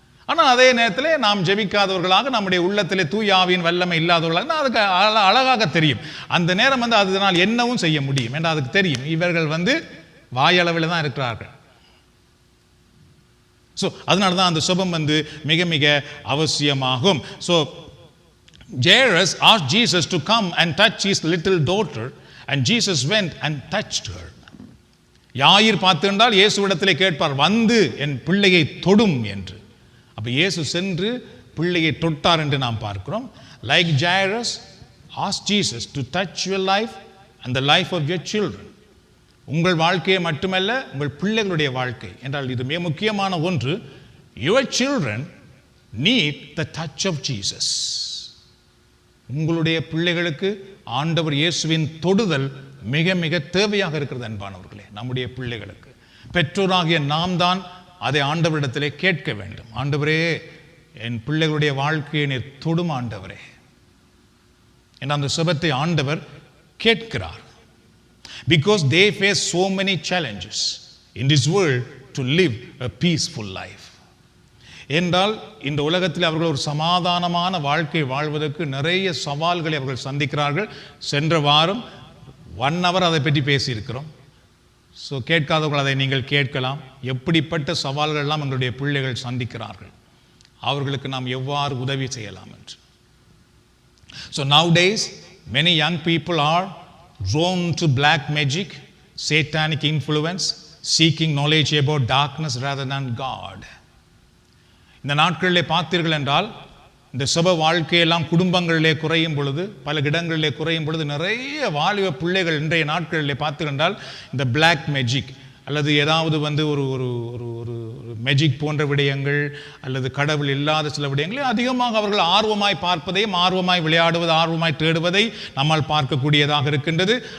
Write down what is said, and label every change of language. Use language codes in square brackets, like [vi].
[ta] ஆனால் அதே நேரத்திலே நாம் ஜெபிக்காதவர்களாக, நம்முடைய உள்ளத்திலே தூய ஆவியின் வல்லமை இல்லாதவர்களாக அதுக்கு அழகாக தெரியும். அந்த நேரம் அதனால் என்னவும் செய்ய முடியும் என்று அதுக்கு தெரியும். இவர்கள் வாயளவில் தான் இருக்கிறார்கள். ஸோ அதனால தான் அந்த சுபம் மிக மிக அவசியமாகும். [en] So Jairus asked Jesus to come and touch his little daughter, and Jesus went and touched her. [ta] யாயிர் பார்த்திருந்தால் இயேசுவிடத்திலே கேட்பார், என் பிள்ளையை தொடும் என்று. அப்ப இயேசு சென்று பிள்ளையை தொட்டார் என்று நாம் பார்க்கிறோம். [en] Like Jairus asked Jesus to touch your life and the life of your children. [ta] உங்கள் வாழ்க்கையை மட்டுமல்ல, உங்கள் பிள்ளைகளுடைய வாழ்க்கை என்றால் இது மிக முக்கியமான ஒன்று. [en] Your children need the touch of Jesus. [ta] உங்களுடைய பிள்ளைகளுக்கு ஆண்டவர் இயேசுவின் தொடுதல் மிக மிக தேவையாக இருக்கிறது அன்பானவர்களே. நம்முடைய பிள்ளைகளுக்கு பெற்றோராகிய நாம் தான் அதை ஆண்டவரிடத்திலே கேட்க வேண்டும். ஆண்டவரே, என் பிள்ளைகளுடைய வாழ்க்கையை நீர் தொடும் ஆண்டவரே என்ற அந்த சுபத்தை ஆண்டவர் கேட்கிறார். [en] Because they face so many challenges in this world to live a peaceful life. [ta] என்றால் இந்த உலகத்தில் அவர்கள் ஒரு சமாதானமான வாழ்க்கை வாழ்வதற்கு நிறைய சவால்களை அவர்கள் சந்திக்கிறார்கள். சென்ற வாரம் [en] 1 hour [ta] அதை பற்றி பேசியிருக்கிறோம். ஸோ கேட்காதவர்கள் அதை நீங்கள் கேட்கலாம். எப்படிப்பட்ட சவால்கள் எல்லாம் எங்களுடைய பிள்ளைகள் சந்திக்கிறார்கள். அவர்களுக்கு நாம் எவ்வாறு உதவி செய்யலாம் என்று. [en] So nowadays many young people are drawn to black magic, satanic influence, seeking knowledge about darkness rather than God. [ta] இந்த நாட்களிலே பார்த்தீர்கள் என்றால் இந்த சபை வாழ்க்கையெல்லாம் குடும்பங்களிலே குறையும் பொழுது, பல இடங்களிலே குறையும் பொழுது, நிறைய வாலிப பிள்ளைகள் இன்றைய நாட்களிலே பார்த்தீர்கள் என்றால் இந்த பிளாக் மேஜிக் அல்லது ஏதாவது ஒரு ஒரு ஒரு ஒரு மேஜிக் போன்ற விடயங்கள் அல்லது கடவுள் இல்லாத சில விடயங்களை அதிகமாக அவர்கள் ஆர்வமாய் பார்ப்பதையும் ஆர்வமாய் விளையாடுவது, ஆர்வமாய் தேடுவதை நம்மால் பார்க்கக்கூடியதாக இருக்கின்றது.